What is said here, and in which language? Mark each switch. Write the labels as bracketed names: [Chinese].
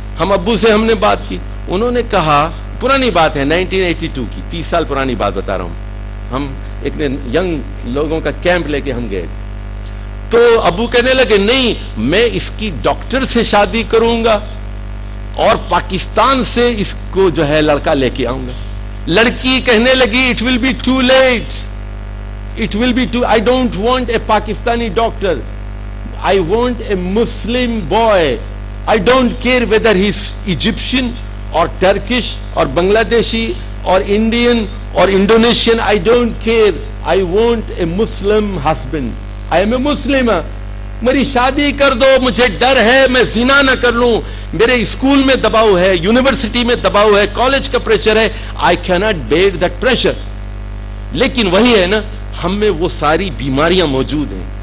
[Urdu] ہم ابو سے ہم نے بات کی, انہوں نے کہا, پرانی بات ہے 1982 کی, 30 سال پرانی بات بتا رہا ہوں, ہم ایک ینگ لوگوں کا کیمپ لے کے ہم گئے, تو ابو کہنے لگے نہیں میں اس کی ڈاکٹر سے شادی کروں گا اور پاکستان سے اس کو جو ہے لڑکا لے کے آؤں گا. لڑکی کہنے لگی [English] it will be too late, it will be too, I don't want a Pakistani doctor, I want a Muslim boy. I don't care whether he's Egyptian or Turkish or Bangladeshi or Indian or Indonesian, I don't care. I want a Muslim husband. I am a Muslim. [Urdu] میری شادی کر دو, مجھے ڈر ہے میں زنا نہ کر لوں, میرے اسکول میں دباؤ ہے, یونیورسٹی میں دباؤ ہے, کالج کا پریشر ہے, [English] I cannot bear that pressure. [Urdu] لیکن وہی ہے نا, ہم میں وہ ساری بیماریاں موجود ہیں.